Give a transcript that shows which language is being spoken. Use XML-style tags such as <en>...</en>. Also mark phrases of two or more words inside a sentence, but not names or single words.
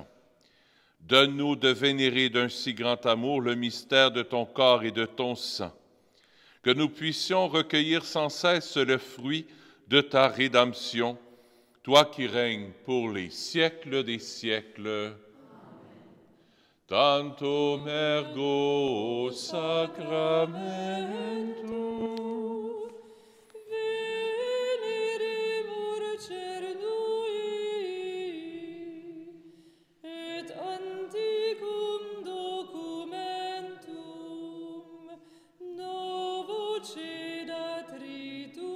<fr>Donne-nous de vénérer d'un si grand amour le mystère de ton corps et de ton sang, que nous puissions recueillir sans cesse le fruit de ta rédemption, toi qui règnes pour les siècles des siècles.</fr> <la>Tantum ergo sacramentum. Veneremur cernui, et antiquum documentum novo cedatri</la>